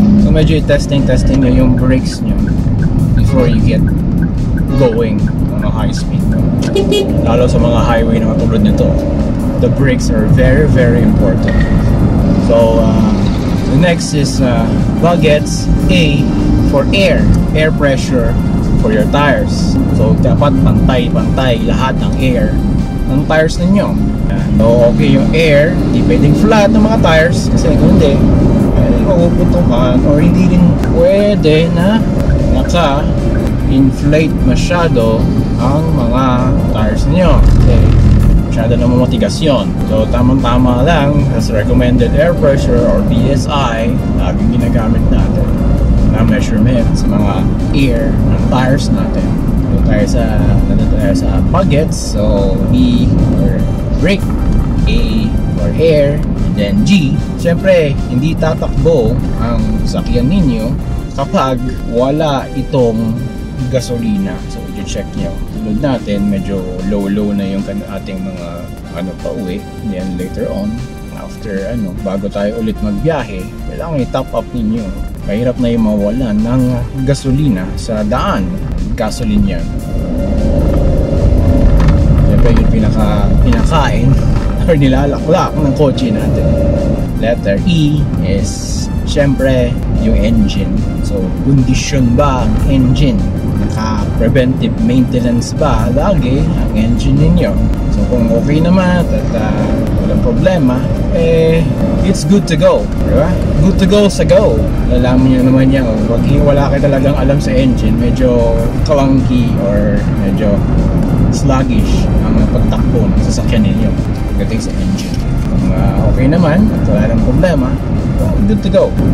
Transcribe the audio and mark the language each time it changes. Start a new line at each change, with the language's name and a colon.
English: So
Filipino: medyo testing nyo yung brakes nyo
English: before you get going on a high speed.
Filipino: Lalo sa mga highway na katulad nito,
English: the brakes are very, very important. So the next is buckets. A for air pressure for your tires.
Filipino: So dapat pantay lahat ng air ng tires ninyo. So okay yung air, hindi pwedeng flat ng mga tires kasi kung hindi, mapuputukan or hindi rin pwede na naka-inflate masyado ang mga tires niyo. Okay, masyado na mamatigas yun. So tamang-tama lang
English: as recommended air pressure or PSI
Filipino: laging ginagamit natin na measurement sa mga air ng tires natin. Nandito tayo sa buckets.
English: So B for brake, A for air, and then G.
Filipino: Siyempre, hindi tatakbo ang sasakyan ninyo kapag wala itong gasolina. So i-check nyo. Tulad natin, medyo low na yung ating mga pauwi.
English: Then later on,
Filipino: after bago tayo ulit magbiyahe, kailangan i-top up ninyo. Mahirap na yung mawalan ng gasolina sa daan. Gasoline yan. Siyempre yung pinakain or nilalaklak ng kotse natin. Letter E is siyempre yung engine. So, kondisyon ba ang engine? Naka-preventive maintenance ba lagi ang engine ninyo? So, kung okay naman at walang problema,
English: it's good to go.
Filipino: Diba? Good to go sa go. Lalaman nyo naman yan. Wag wala kayo talagang alam sa engine, medyo clunky or medyo sluggish ang pagtakbo ng sasakyan ninyo pagdating sa engine. Kung okay naman at wala ng problema, good to go.